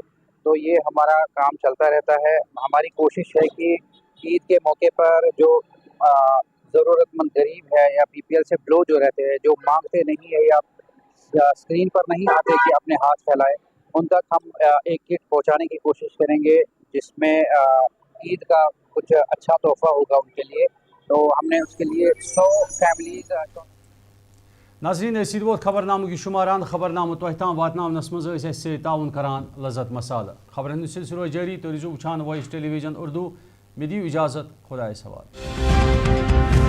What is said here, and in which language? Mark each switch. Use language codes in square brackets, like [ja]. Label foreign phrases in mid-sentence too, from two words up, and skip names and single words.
[ur] تو یہ ہمارا کام چلتا رہتا ہے. ہماری کوشش ہے کہ عید کے موقع پر جو ضرورت مند غریب ہے یا BPL سے بلو جو رہتے ہیں، جو مانگتے نہیں ہے یا اسکرین پر نہیں آتے کہ اپنے ہاتھ پھیلائے، ان تک ہم ایک کٹ پہنچانے کی کوشش کریں گے جس میں عید کا کچھ اچھا تحفہ ہوگا ان کے لیے. تو ہم نے اس کے لیے 100 فیملیز. [ks] ناظرین اشید ووت خبر نامہ شماران خبر نامہ تہ تام واتنس مز تعاون کران لذت مسالہ. خبرن سلسلہ جاری تو روزو وچھان وائس ٹیلی ویژن اردو. مے دیو اجازت، خدا حوالہ.